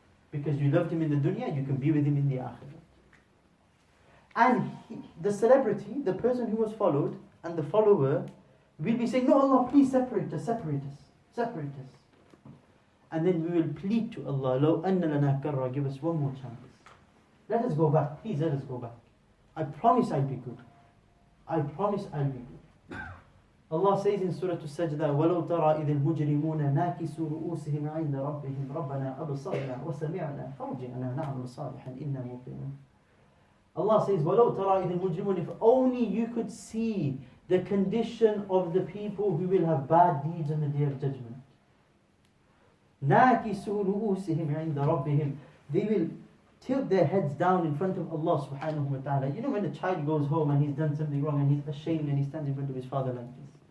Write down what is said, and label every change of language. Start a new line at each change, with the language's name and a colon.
English: Because you loved him in the dunya, you can be with him in the akhirah. And the celebrity, the person who was followed, and the follower, will be saying, no Allah, please separate us, separate us, separate us. And then we will plead to Allah,
Arabic: لَوْ أَنَّ لَنَا كَرَّةً.
English: Give us one more chance. Let us go back, please let us go back. I promise I'll be good. I promise I'll be good. Allah says in Surah Al-Sajdah,
Arabic: وَلَوْ تَرَى إِذِ الْمُجْرِمُونَ نَاكِسُوا رُؤُوسِهِمْ عِنْدَ رَبِّهِمْ رَبَّنَا أَبْصَرْنَا وَسَمِعْنَا فَارْجِعْنَا نَعْمَلْ صَالِحًا إِنَّا مُوقِنُونَ.
English: Allah says,
Arabic: وَلَوْ تَرَى إِذِ الْمُجْرِمُونَ.
English: If only you could see the condition of the people who will have bad deeds on the Day of Judgment.
Arabic: نَاكِسُوا رُؤُوسِهِمْ عِنْدَ رَبِّهِمْ.
English: They will tilt their heads down in front of Allah subhanahu wa ta'ala. You know when a child goes home and he's done something wrong and he's ashamed and he stands in front of his father like this.